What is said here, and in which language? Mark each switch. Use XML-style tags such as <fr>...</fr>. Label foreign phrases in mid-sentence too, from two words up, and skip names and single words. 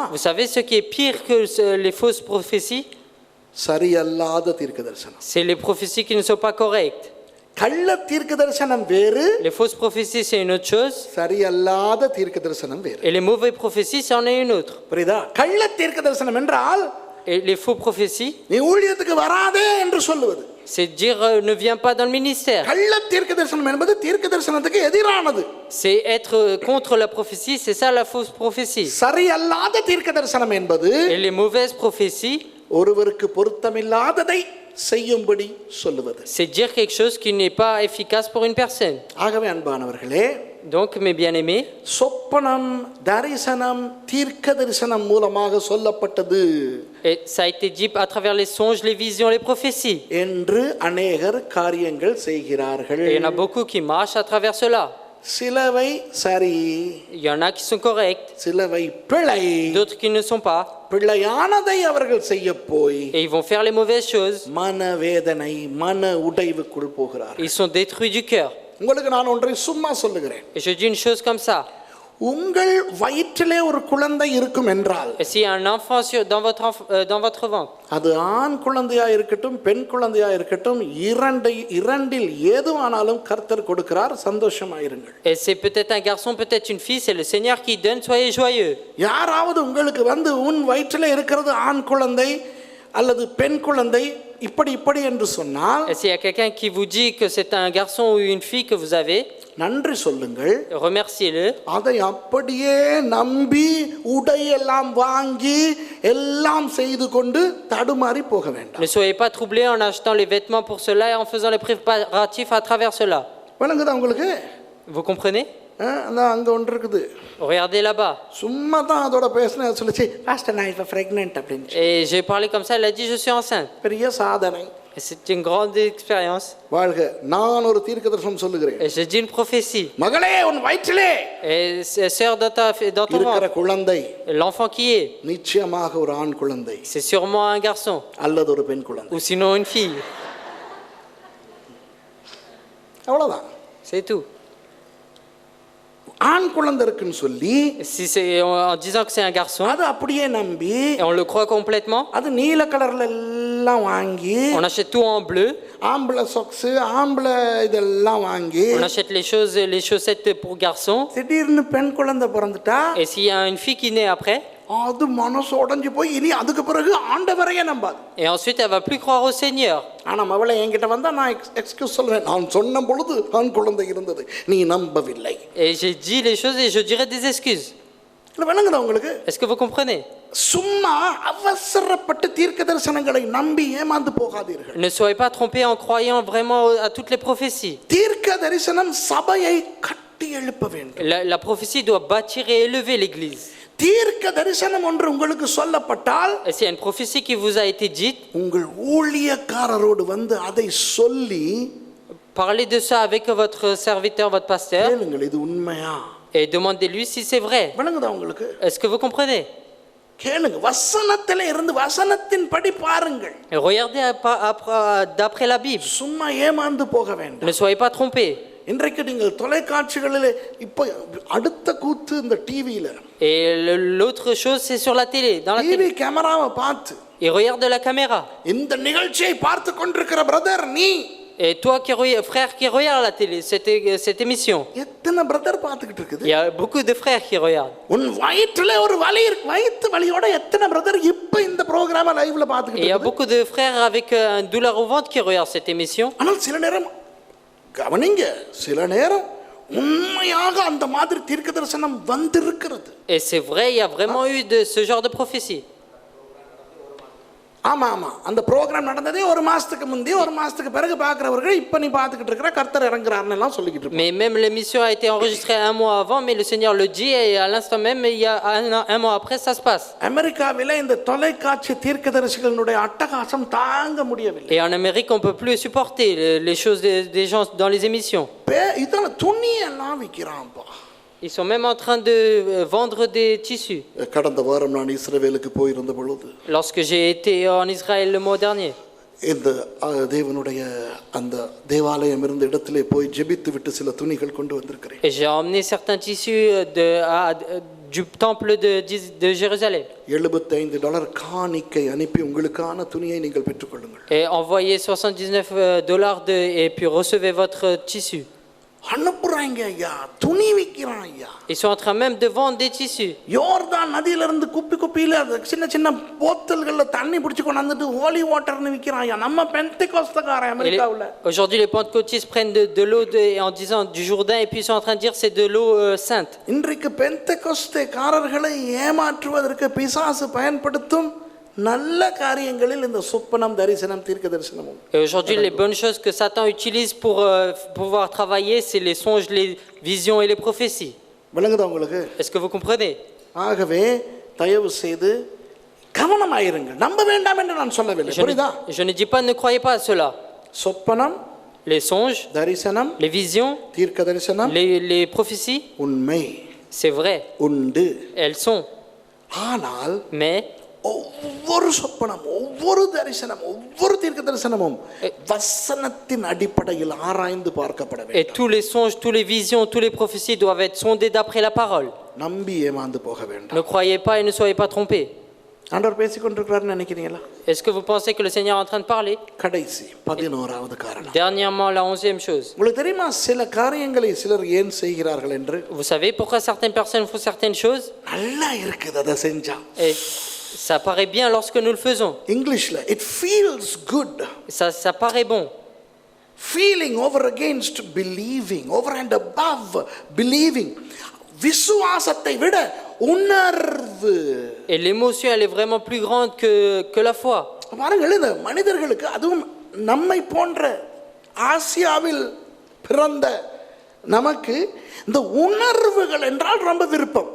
<fr>Vous savez ce qui est pire que les fausses prophéties?</fr> <ta>சரியல்லாத தீர்க்க தரிசனம்.</ta> <fr>C'est les prophéties qui ne sont pas correctes.</fr> <ta>கள்ள தீர்க்க தரிசனம் வேறு,</ta> <fr>Les fausses prophéties, c'est une autre chose.</fr> <ta>சரியல்லாத தீர்க்க தரிசனம் வேறு.</ta> <fr>Et les mauvaises prophéties, c'en est une autre.</fr> <ta>புரியுதா? கள்ள தீர்க்க தரிசனம் என்றால்</ta> <fr>Et les faux prophéties,</fr> <ta>நீ ஊழியத்துக்கு வராதே என்று சொல்லுவது.</ta> <fr>c'est dire ne viens pas dans le ministère.</fr> <ta>கள்ள தீர்க்க தரிசனம் என்பது தீர்க்க தரிசனத்துக்கு எதிரானது.</ta> <fr>C'est être contre la prophétie, c'est ça la fausse prophétie.</fr> <ta>சரியல்லாத தீர்க்க தரிசனம் என்பது</ta> <fr>Et les mauvaises prophéties,</fr> <ta>ஒருவருக்கு பொருத்தமில்லாததை செய்யும்படி சொல்லுவது.</ta> <fr>c'est dire quelque chose qui n'est pas efficace pour une personne.</fr> <ta>ஆகவே அன்பானவர்களே,</ta> <fr>Donc, mes bien-aimés,</fr> <ta>சொப்பனம், தரிசனம், தீர்க்க தரிசனம் மூலமாக சொல்லப்பட்டது</ta> <fr>et ça a été dit à travers les songes, les visions, les prophéties.</fr> <ta>என்று அநேகர் காரியங்கள் செய்கிறார்கள்.</ta> <fr>Et il y en a beaucoup qui marchent à travers cela.</fr> <ta>சிலவை சரி,</ta> <fr>Il y en a qui sont corrects,</fr> <ta>சிலவை பிழை.</ta> <fr>d'autres qui ne sont pas.</fr> <ta>பிழையானதை அவர்கள் செய்ய போய்</ta> <fr>Et ils vont faire les mauvaises choses.</fr> <ta>மனவேதனை, மன உடைவுக்குள் போகிறார்கள்.</ta> <fr>Ils sont détruits du cœur.</fr> <ta>உங்களுக்கு நான் ஒன்றை சும்மா சொல்லுகிறேன்.</ta> <fr>Et je dis une chose comme ça.</fr> <ta>உங்கள் வயிற்றிலே ஒரு குழந்தை இருக்கும் என்றால்,</ta> <fr>Et s'il y a un enfant dans votre ventre,</fr> <ta>அது ஆண் குழந்தையா இருக்கட்டும், பெண் குழந்தையா இருக்கட்டும், இரண்டில் ஏதுவானாலும் கர்த்தர் கொடுக்கிறார். சந்தோஷமாயிருங்கள்.</ta> <fr>et c'est peut-être un garçon, peut-être une fille, c'est le Seigneur qui donne, soyez joyeux.</fr> <ta>யாராவது உங்களுக்கு வந்து உன் வயிற்றிலே இருக்கிறது ஆண் குழந்தை அல்லது பெண் குழந்தை இப்படி என்று சொன்னால்,</ta> <fr>Et s'il y a quelqu'un qui vous dit que c'est un garçon ou une fille que vous avez,</fr> <ta>நன்றி சொல்லுங்கள்.</ta> <fr>Remerciez-le.</fr> <ta>அதை அப்படியே நம்பி உடையெல்லாம் வாங்கி எல்லாம் செய்து கொண்டு தடுமாறி போக வேண்டாம்.</ta> <fr>Ne soyez pas troublés en achetant les vêtements pour cela et en faisant les préparatifs à travers cela.</fr> <ta>விளங்குதா உங்களுக்கு?</ta> <fr>Vous comprenez?</fr> <ta>அந்த அங்கே ஒன்று இருக்குது.</ta> <fr>Regardez là-bas.</fr> <ta>சும்மா தான் அதோட பேசின சொல்லிச்சு பாஸ்டர் நான் இப்போ ப்ரெக்னென்ட் அப்படின்னு.</ta> <fr>Et j'ai parlé comme ça, elle a dit je suis enceinte.</fr> <ta>பெரிய சாதனை.</ta> <fr>Et c'est une grande expérience.</fr> <ta>வாழ்க. நான் ஒரு தீர்க்கதரிசனம் சொல்லுகிறேன்.</ta> <fr>Et je dis une prophétie.</fr> <ta>மகளே உன் வயிற்றிலே</ta> <fr>Et sœur dans ton</fr> <ta>இருக்கிற</ta> <fr>ventre,</fr> <ta>குழந்தை</ta> <fr>l'enfant qui est,</fr> <ta>நிச்சயமாக ஒரு ஆண் குழந்தை</ta> <fr>c'est sûrement un garçon</fr> <ta>அல்லது ஒரு பெண் குழந்தை.</ta> <fr>ou sinon une fille.</fr> <ta>அவ்வளோதான்.</ta> <fr>C'est tout.</fr> <ta>ஆண் குழந்தை இருக்குன்னு சொல்லி</ta> <fr>Si c'est en disant que c'est un garçon</fr> <ta>அது அப்படியே நம்பி</ta> <fr>et on le croit complètement,</fr> <ta>அது நீல கலர்ல எல்லாம் வாங்கி</ta> <fr>on achète tout en bleu,</fr> <ta>ஆம்பளை சொக்ஸு ஆம்பளை இதெல்லாம் வாங்கி</ta> <fr>on achète les chaussettes pour garçons.</fr> <ta>திடீர்னு பெண் குழந்தை பிறந்துட்டா</ta> <fr>Et s'il y a une fille qui naît après,</fr> <ta>அது மனசு உடைஞ்சு போய் இனி அதுக்கு பிறகு ஆண்டவரையே நம்பாது.</ta> <fr>et ensuite elle va plus croire au Seigneur.</fr> <ta>ஆனா மவளை என்கிட்ட வந்தா நான் எக்ஸ்கியூஸ் சொல்வேன். நான் சொன்ன பொழுது ஆண் குழந்தை இருந்தது நீ நம்பவில்லை.</ta> <fr>Et j'ai dit les choses et je dirai des excuses.</fr> <ta>இல்லை விளங்குதா உங்களுக்கு?</ta> <fr>Est-ce que vous comprenez?</fr> <ta>சும்மா அவசரப்பட்டு தீர்க்க தரிசனங்களை நம்பி ஏமாந்து போகாதீர்கள்.</ta> <fr>Ne soyez pas trompés en croyant vraiment à toutes les prophéties.</fr> <ta>தீர்க்க தரிசனம் சபையை கட்டி எழுப்ப வேண்டும்.</ta> <fr>La prophétie doit bâtir et élever l'Église.</fr> <ta>தீர்க்க தரிசனம் ஒன்று உங்களுக்கு சொல்லப்பட்டால்</ta> <fr>Et s'il y a une prophétie qui vous a été dite,</fr> <ta>உங்கள் ஊழியக்காரரோடு வந்து அதை சொல்லி</ta> <fr>parlez de ça avec votre serviteur, votre pasteur,</fr> <ta>கேளுங்கள் இது உண்மையா</ta> <fr>et demandez-lui si c'est vrai.</fr> <ta>விளங்குதா உங்களுக்கு?</ta> <fr>Est-ce que vous comprenez?</fr> <ta>கேளுங்க வசனத்திலே இருந்து வசனத்தின் படி பாருங்கள்.</ta> <fr>Et regardez d'après la Bible.</fr> <ta>சும்மா ஏமாந்து போக வேண்டாம்.</ta> <fr>Ne soyez pas trompés.</fr> <ta>இன்றைக்கு நீங்கள் தொலைக்காட்சிகளிலே இப்போ அடுத்த கூத்து இந்த டிவியில</ta> <fr>Et l'autre chose, c'est sur la télé, dans la</fr> <ta>டிவி</ta> <fr>télé.</fr> <ta>கேமராவை பார்த்து</ta> <fr>Et regarde la caméra.</fr> <ta>இந்த நிகழ்ச்சியை பார்த்து கொண்டிருக்கிற பிரதர் நீ</ta> <fr>Et toi, frère qui regarde la télé, cette émission,</fr> <ta>எத்தனை பிரதர் பார்த்துக்கிட்டு இருக்குது?</ta> <fr>il y a beaucoup de frères qui regardent.</fr> <ta>உன் வயிற்றிலே ஒரு வலி இருக்கு. வயிற்று வலியோட எத்தனை பிரதர் இப்போ இந்த</ta> <en>program live</en> <fr>Et</fr> <ta>பார்த்துக்கிட்டு</ta> <fr>il y a</fr> <ta>இருக்குது?</ta> <fr>beaucoup de frères avec une douleur au ventre qui regardent cette émission.</fr> <ta>ஆனால் சில நேரம் கவனிங்க, சில நேரம் உண்மையாக அந்த மாதிரி தீர்க்க தரிசனம் வந்திருக்கிறது.</ta> <fr>Et c'est vrai, il y a vraiment eu ce genre de prophétie.</fr> <ta>ஆமா ஆமா அந்த ப்ரோக்ராம் நடந்ததே ஒரு மாசத்துக்கு முந்தைய ஒரு மாசத்துக்கு பிறகு பார்க்கிறவர்கள் இப்ப நீ பார்த்துக்கிட்டு இருக்கிற கர்த்தர் இறங்குறாருன்னு எல்லாம் சொல்லிக்கிட்டு இருப்பாங்க.</ta> <fr>Mais même l'émission a été enregistrée un mois avant, mais le Seigneur le dit et à l'instant même, il y a un mois après, ça se passe.</fr> <ta>அமெரிக்காவிலே இந்த தொலைக்காட்சி தீர்க்கதரிசிகளுடைய அட்டகாசம் தாங்க முடியவில்லை.</ta> <fr>Et en Amérique, on peut plus supporter les choses des gens dans les émissions.</fr> <ta>இதெல்லாம் துணியெல்லாம் விற்கிறான்ப்பா.</ta> <fr>Ils sont même en train de vendre des tissus.</fr> <ta>கடந்த வாரம் நான் இஸ்ரவேலுக்கு போயிருந்த பொழுது</ta> <fr>Lorsque j'ai été en Israël le mois dernier,</fr> <ta>இந்த தேவனுடைய அந்த தேவாலயம் இருந்த இடத்திலே போய் ஜெபித்து விட்டு சில துணிகள் கொண்டு வந்திருக்கிறேன்.</ta> <fr>et j'ai emmené certains tissus du temple de Jérusalem.</fr> <ta>$75 காணிக்கை அனுப்பி உங்களுக்கான துணியை நீங்கள் பெற்றுக்கொள்ளுங்கள்.</ta> <fr>Et envoyez $79 et puis recevez votre tissu.</fr> <ta>அனுப்புறாங்க ஐயா, துணி விற்கிறான் ஐயா.</ta> <fr>Ils sont en train même de vendre des tissus.</fr> <ta>யோர்தான் நதியில இருந்து குப்பியில சின்ன சின்ன போத்தல்கள்ல தண்ணி பிடிச்சு கொண்டு வந்துட்டு</ta> <en>holy water</en> <ta>விற்கிறான் ஐயா. நம்ம பெந்தெகோஸ்தக்காரன் அமெரிக்காவுல.</ta> <fr>Aujourd'hui, les pentecôtistes prennent de l'eau en disant du Jourdain et puis ils sont en train de dire c'est de l'eau sainte.</fr> <ta>இன்றைக்கு பெந்தெகோஸ்தேக்காரர்களை ஏமாற்றுவதற்கு பிசாசு பயன்படுத்தும் நல்ல காரியங்களில் இந்த சொப்பனம் தரிசனம் தீர்க்க தரிசனமும்.</ta> <fr>Et aujourd'hui, les bonnes choses que Satan utilise pour pouvoir travailler, c'est les songes, les visions et les prophéties.</fr> <ta>விளங்குதா உங்களுக்கு?</ta> <fr>Est-ce que vous comprenez?</fr> <ta>ஆகவே தயவு செய்து கவனமாயிருங்கள். நம்ப வேண்டாம் என்று நான் சொல்லவில்லை. புரியுதா?</ta> <fr>Je ne dis pas ne croyez pas à cela.</fr> <ta>சொப்பனம்,</ta> <fr>Les songes,</fr> <ta>தரிசனம்,</ta> <fr>les visions,</fr> <ta>தீர்க்க தரிசனம்</ta> <fr>les prophéties,</fr> <ta>உண்மை,</ta> <fr>c'est vrai,</fr> <ta>உண்டு.</ta> <fr>elles sont.</fr> <ta>ஆனால்</ta> <fr>Mais</fr> <ta>ஒவ்வொரு சொப்பனம், ஒவ்வொரு தரிசனம், ஒவ்வொரு தீர்க்க தரிசனமும் வசனத்தின் அடிப்படையில் ஆராய்ந்து பார்க்கப்பட வேண்டும்.</ta> <fr>et tous les songes, tous les visions, tous les prophéties doivent être sondés d'après la parole.</fr> <ta>நம்பி ஏமாந்து போக வேண்டாம்.</ta> <fr>Ne croyez pas et ne soyez pas trompés.</fr> <ta>ஆண்டவர் பேசிக்கொண்டிருக்கிறாருன்னு நினைக்கிறீங்களா?</ta> <fr>Est-ce que vous pensez que le Seigneur est en train de parler?</fr> <ta>கடைசி 11வது காரணம்.</ta> <fr>Dernièrement, la 11e chose.</fr> <ta>உங்களுக்கு தெரியுமா சில காரியங்களை சிலர் ஏன் செய்கிறார்கள் என்று?</ta> <fr>Vous savez pourquoi certaines personnes font certaines choses?</fr> <ta>நல்லா இருக்குது அதை செஞ்சா.</ta> <fr>Et ça paraît bien lorsque nous le faisons.</fr> <ta>இங்கிலீஷ்ல</ta> <en>it feels good.</en> <fr>Ça paraît bon.</fr> <en>feeling over against believing, over and above believing.</en> <ta>விசுவாசத்தை விட உணர்வு.</ta> <fr>Et l'émotion, elle est vraiment plus grande que la foi.</fr> <ta>பாருங்கள், இந்த மனிதர்களுக்கு, அதுவும் நம்மை போன்ற ஆசியாவில் பிறந்த நமக்கு இந்த உணர்வுகள் என்றால் ரொம்ப விருப்பம்.</ta>